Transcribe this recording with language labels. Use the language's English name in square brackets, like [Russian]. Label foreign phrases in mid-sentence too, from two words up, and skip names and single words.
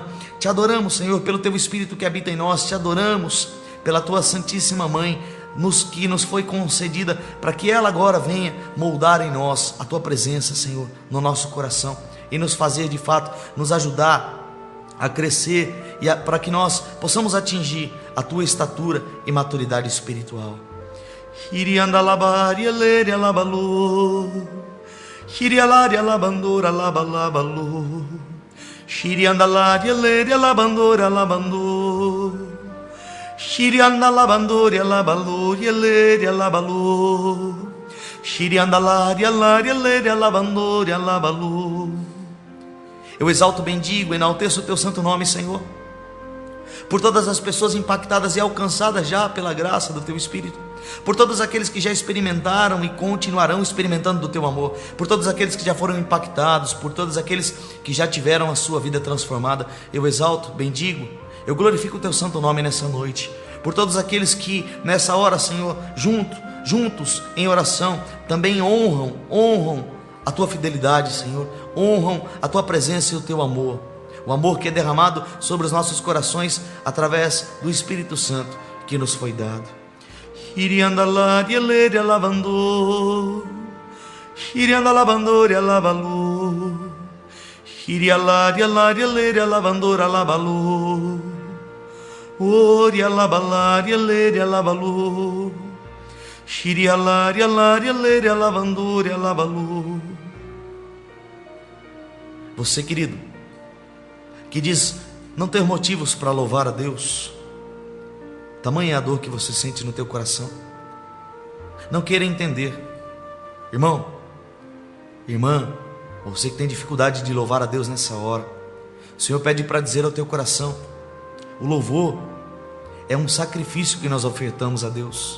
[Portuguese] Te adoramos, Senhor, pelo teu Espírito que habita em nós. Te adoramos pela tua Santíssima Mãe, que nos foi concedida, para que ela agora venha moldar em nós a tua presença, Senhor, no nosso coração, e nos fazer de fato, nos ajudar a crescer, e para que nós possamos atingir a tua estatura e maturidade espiritual. Hirianda labaria leria labalô, hirialaria labandora labalabalô, hirianda laria leria labandora labandô, hirianda labandora labalô, leria labalô, hirianda laria leria labandora labalô. Eu exalto, bendigo, enalteço o teu santo nome, Senhor, por todas as pessoas impactadas e alcançadas já pela graça do teu Espírito, por todos aqueles que já experimentaram e continuarão experimentando do teu amor, por todos aqueles que já foram impactados, por todos aqueles que já tiveram a sua vida transformada. Eu exalto, bendigo, eu glorifico o teu santo nome nessa noite, por todos aqueles que nessa hora, Senhor, juntos em oração, também honram a tua fidelidade, Senhor, honram a tua presença e o teu amor, o amor que é derramado sobre os nossos corações através do Espírito Santo que nos foi dado. Hiriandalaria leria lavandor, hiriandalabandoria lavalô, hirialaria leria lavandora lavalô, oria labalaria leria lavalô, hirialaria leria lavandoria lavalô. Você, querido, que diz não ter motivos para louvar a Deus, tamanha é a dor que você sente no teu coração, não queira entender. Irmão, irmã, você que tem dificuldade de louvar a Deus nessa hora, o Senhor pede para dizer ao teu coração: o louvor é um sacrifício que nós ofertamos a Deus.